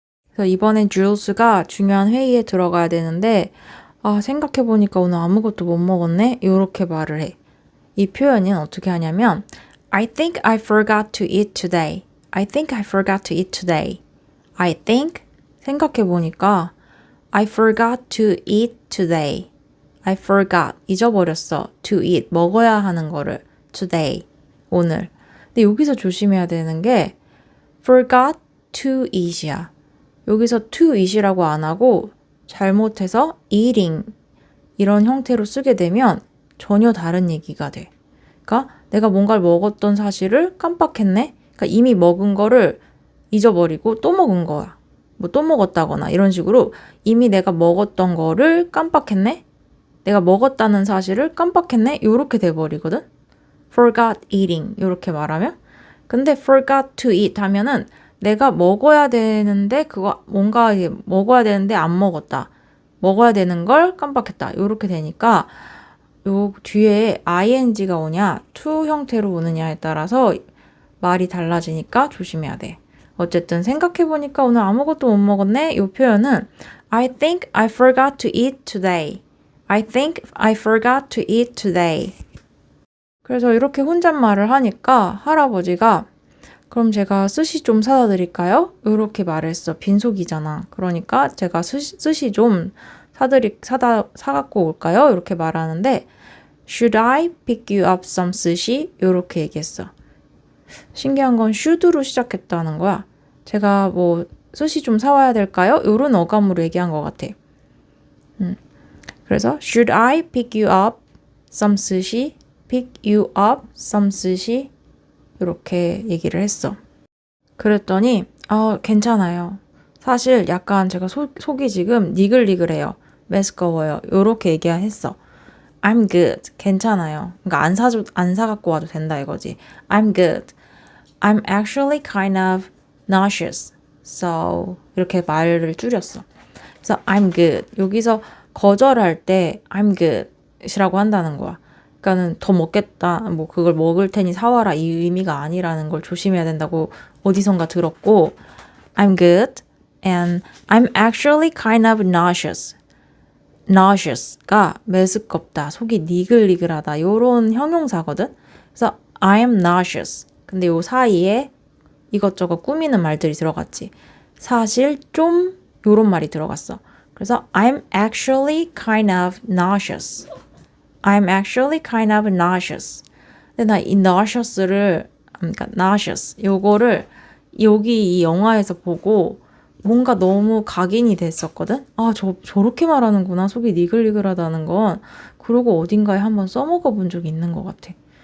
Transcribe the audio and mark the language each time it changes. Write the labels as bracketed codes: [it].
[ko] 그래서 이번엔 줄스가 중요한 회의에 들어가야 되는데 생각해보니까 오늘 아무것도 못 먹었네? 이렇게 말을 해. 이 표현은 어떻게 하냐면 [en] I think I forgot to eat today. I think I forgot to eat today. I think [ko] 생각해보니까 [en] I forgot to eat today. I forgot [ko] 잊어버렸어. [en] To eat [ko] 먹어야 하는 거를 [en] today [ko] 오늘. 근데 여기서 조심해야 되는 게 forgot to eat이야. 여기서 to eat이라고 안 하고 잘못해서 eating 이런 형태로 쓰게 되면 전혀 다른 얘기가 돼. 그러니까 내가 뭔가를 먹었던 사실을 깜빡했네. 그러니까 이미 먹은 거를 잊어버리고 또 먹은 거야. 뭐 또 먹었다거나 이런 식으로 이미 내가 먹었던 거를 깜빡했네. 내가 먹었다는 사실을 깜빡했네. 요렇게 돼버리거든. forgot eating 요렇게 말하면. 근데 forgot to eat 하면은 내가 먹어야 되는데 그거 뭔가 먹어야 되는데 안 먹었다. 먹어야 되는 걸 깜빡했다. 요렇게 되니까 요 뒤에 ing가 오냐 to 형태로 오느냐에 따라서 말이 달라지니까 조심해야 돼. 어쨌든 생각해보니까 오늘 아무것도 못 먹었네. 이 표현은 [en] I think I forgot to eat today. I think I forgot to eat today. [ko] 그래서 이렇게 혼잣말을 하니까 할아버지가 그럼 제가 스시 좀 사다 드릴까요? 이렇게 말했어. 빈속이잖아. 그러니까 제가 스시 좀 사갖고 올까요? 이렇게 말하는데 [en] Should I pick you up some sushi? [ko] 이렇게 얘기했어. 신기한 건 should로 시작했다는 거야. 제가 뭐 스시 좀 사와야 될까요? 이런 어감으로 얘기한 것 같아. [en] 그래서 Should I pick you up some sushi? Pick you up some sushi? [ko] 이렇게 얘기를 했어. 그랬더니 괜찮아요. 사실 약간 제가 속이 지금 니글니글해요. 메스꺼워요. 이렇게 얘기했어. [en] I'm good. [ko] 괜찮아요. 그러니까 안 사갖고 와도 된다 이거지. [en] I'm good. I'm actually kind of nauseous. [ko] So 이렇게 말을 줄였어. 그래서 [en] I'm good. [ko] 여기서 거절할 때 [en] I'm good [ko] 이라고 한다는 거야. 그러니까는 더 먹겠다. 뭐 그걸 먹을 테니 사와라 이 의미가 아니라는 걸 조심해야 된다고 어디선가 들었고 [en] I'm good and I'm actually kind of nauseous. [ko] nauseous가 메스껍다, 속이 니글니글하다 요런 형용사거든. 그래서 [en] I am nauseous. [ko] 근데 요 사이에 이것저것 꾸미는 말들이 들어갔지. 사실 좀 요런 말이 들어갔어. 그래서 [en] I'm actually kind of nauseous. I'm actually kind of nauseous. [ko] 근데 나 이 nauseous를 그러니까 nauseous 요거를 여기 이 영화에서 보고 뭔가 너무 각인이 됐었거든? 저렇게 말하는구나. 속이 니글니글하다는 건. 그러고 어딘가에 한번 써먹어 본 적이 있는 것 같아.